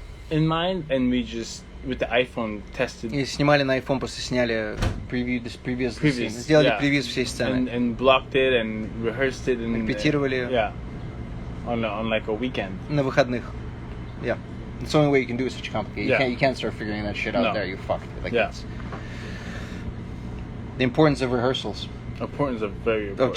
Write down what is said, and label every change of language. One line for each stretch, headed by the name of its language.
English: in mind, and we just with the iPhone tested.
Russian: И снимали на iPhone, просто сняли
English: previous scene.
Russian: Сделали превью всей сцены.
English: And blocked it and rehearsed it and
Russian: репетировали.
English: Yeah. On like a weekend.
Russian: На выходных.
English: Yeah. It's the only way you can do it such complicated. You can't start figuring that shit out there. You're fucked. Like it's the importance of rehearsals. Importance of very important.